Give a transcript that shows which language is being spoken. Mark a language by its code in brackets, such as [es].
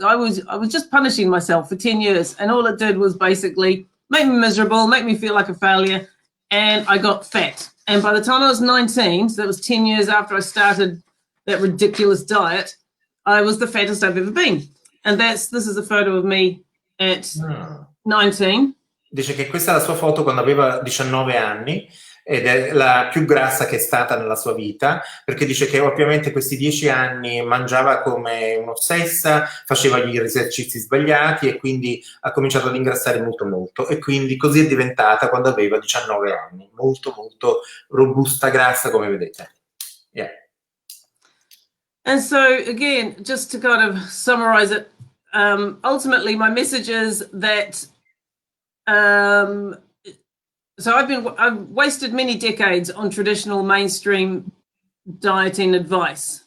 [en] I was just punishing myself for 10 years. And all it did was basically make me miserable, make me feel like a failure. And I got fat. And by the time I was 19, so that was 10 years after I started that ridiculous diet, I was the fattest I've ever been. And this is a photo of me at 19. [it] Dice che questa è la sua foto quando aveva 19 anni ed è la più grassa che è stata nella sua vita, perché dice che ovviamente questi 10 anni mangiava come un'ossessa, faceva gli esercizi sbagliati e quindi ha cominciato ad ingrassare molto molto, e quindi così è diventata quando aveva 19 anni, molto molto robusta, grassa, come vedete. [en] Yeah. And so again, just to kind of summarize it, ultimately my message is that so I've wasted many decades on traditional mainstream dieting advice.